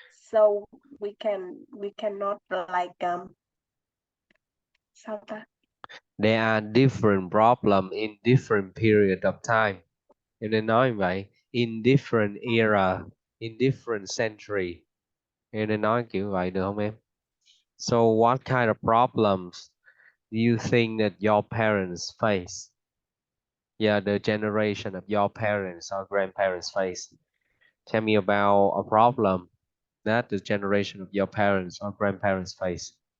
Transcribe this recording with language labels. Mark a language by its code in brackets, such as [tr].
[en] so we cannot like sao ta. There are different problem in different period of time. [vi] Em nên nói như vậy. [en] In different era, in different century. [vi] Em nên nói kiểu vậy được không em? [en] So what kind of problems do you think that your parents face? Yeah, the generation of your parents or grandparents face. Tell me about a problem that the generation of your parents or grandparents face.